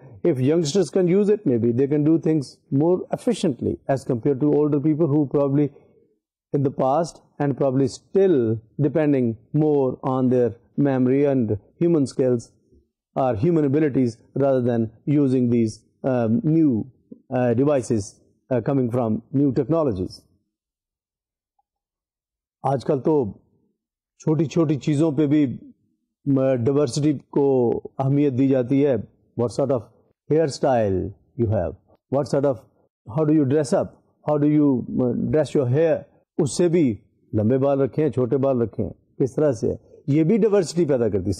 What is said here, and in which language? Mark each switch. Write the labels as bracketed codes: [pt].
[en] If youngsters can use it, maybe they can do things more efficiently as compared to older people who probably in the past and probably still depending more on their memory and human skills or human abilities rather than using these new devices coming from new technologies. [ur] آج کل تو چھوٹی چھوٹی چیزوں پہ بھی diversity کو اہمیت دی جاتی ہے. [en] What sort of hairstyle you have, what sort of, how do you dress up, how do you dress your hair, [ur] اس سے بھی لمبے بال رکھیں، چھوٹے بال رکھیں، کس طرح سے، یہ بھی ڈیورسٹی پیدا کرتی ہے.